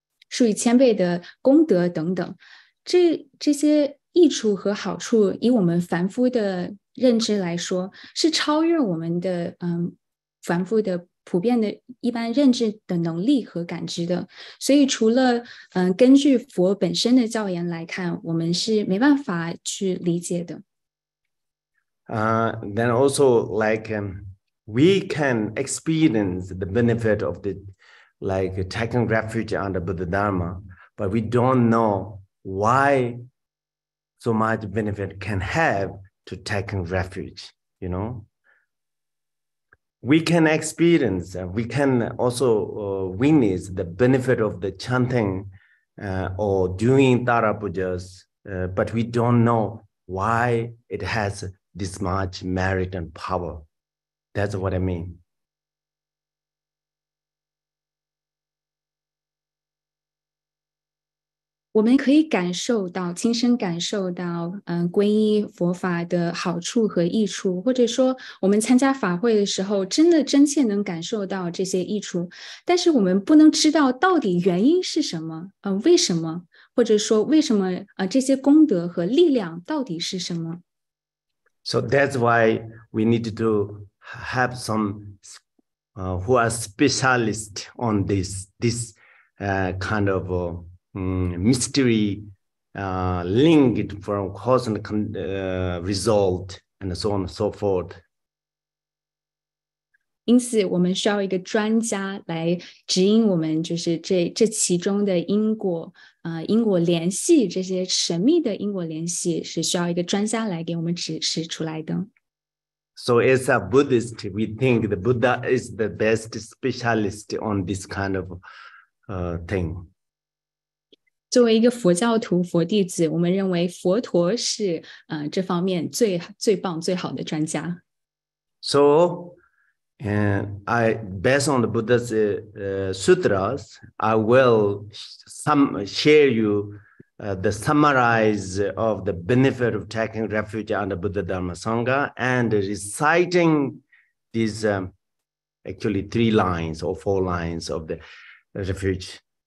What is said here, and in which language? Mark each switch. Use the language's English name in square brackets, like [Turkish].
[Chinese] 数以千倍的功德等等，这些益处和好处，以我们凡夫的认知来说，是超越我们的凡夫的普遍的一般认知的能力和感知的，所以除了根据佛本身的教言来看，我们是没办法去理解的。 [English] Then also like we can experience the benefit of the like taking refuge under Buddha Dharma, but we don't know why so much benefit can have to taking refuge, we can experience, we can also witness the benefit of the chanting or doing Tara Pujas, but we don't know why it has this much merit and power. That's what I mean. [Chinese] 我们可以感受到，亲身感受到，皈依佛法的好处和益处，或者说我们参加法会的时候，真的真切能感受到这些益处，但是我们不能知道到底原因是什么，为什么，或者说为什么这些功德和力量到底是什么？ [English] So that's why we need to have some who are specialists on this kind of mystery linked from cause and result and so on and so forth. [Chinese] 因此，我们需要一个专家来指引我们，就是这其中的因果因果联系，这些神秘的因果联系是需要一个专家来给我们指示出来的。 [English] So as a Buddhist, we think the Buddha is the best specialist on this kind of thing. [Chinese] 作为一个佛教徒、佛弟子，我们认为佛陀是这方面最棒、最好的专家。 [English] So, based on the Buddha's sutras, I will share you the summarize of the benefit of taking refuge under Buddha Dharma Sangha and reciting these actually 3 lines or 4 lines of the refuge.